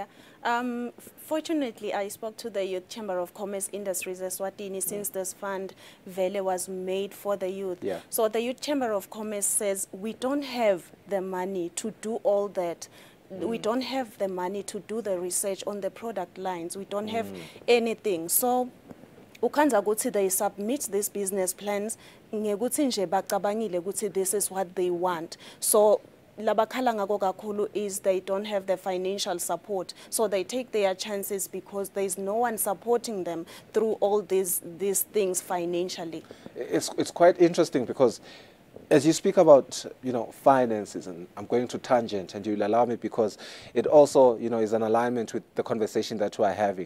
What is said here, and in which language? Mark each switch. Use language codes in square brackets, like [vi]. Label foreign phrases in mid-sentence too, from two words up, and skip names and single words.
[en] Fortunately, I spoke to the Youth Chamber of Commerce Industries, Eswatini, since this fund Vele was made for the youth. Yeah. So the Youth Chamber of Commerce says we don't have the money to do all that. We don't have the money to do the research on the product lines. We don't have anything. So [ss] ukanza ukuthi [en] they submit these business plans [ss] ngekuthi nje bacabangile ukuthi [en] this is what they want. So [ss] labakhala ngako kakhulu [en] is they don't have the financial support. So they take their chances because there's no one supporting them through all these things financially. It's quite interesting because as you speak about, finances, and I'm going to tangent, and you'll allow me because it also, is an alignment with the conversation that we're having.